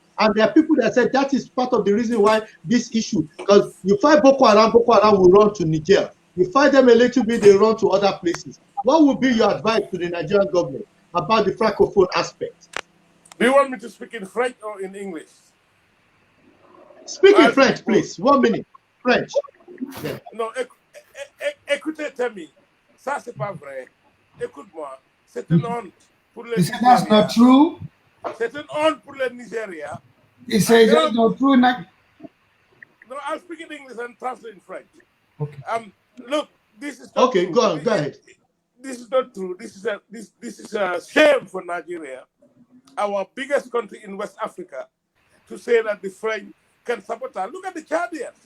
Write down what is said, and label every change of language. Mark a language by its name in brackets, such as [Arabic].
[English] And there are people that said that is part of the reason why this issue, because you fight Boko Haram will run to Niger. You fight them a little bit, they run to other places. What would be your advice to the Nigerian government about the francophone aspect? Do you want me to speak in French or in English? Speak in French, please. 1 minute. French. Yeah. [French] Non, écoutez, Temi, ça c'est pas vrai. Écoute-moi, c'est une honte pour le Nigeria. [English] That's not true. [French] C'est une honte pour le Nigeria. [English] He says that's not true. No, I'll speak in English and translate in French. Okay. Look, this is not okay. True. Go ahead. This is not true. This is a shame for Nigeria, our biggest country in West Africa, to say that the French can sabotage. Look at the Chadians.